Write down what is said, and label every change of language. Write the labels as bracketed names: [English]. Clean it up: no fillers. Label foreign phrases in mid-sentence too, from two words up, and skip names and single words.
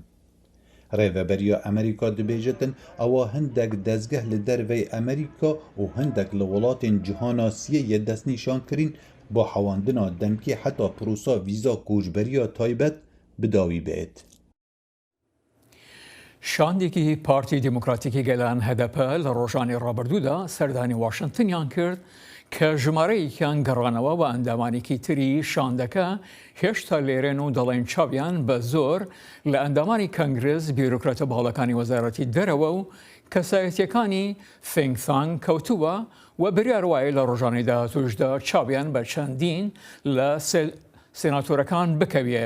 [Kurdish] Rêveberiya Amerîka dibêjitin ewa hindek dezgeh li dervey Amerîka û hindek li welatên cihana siyê destnîşan kirîn bo hewandina demkî heta prosa vîza koçberiya taybet bidawî bêt. [Central Kurdish] شاندێکی پارتی دیموکراتیکی گەلان هەدەپە لە ڕۆژانی ڕابردوودا سەردانی واشنگتنیان کرد کە ژمارەیەکیان گەڕانەوە و ئەندامانێکی تری شاندەکە هێشتا لێرێن و دەڵێن چاویان بە زۆر لە ئەندامانی کەنگرس بیرۆکراتە باڵەکانی وەزارەتی دەرەوە و کەسایەتیەکانی فینگتانگ کەوتووە و بریار وایە لە ڕۆژانی داهاتووشدا چاویان بە چەندین لە سێناتۆرەکان بکەوێت.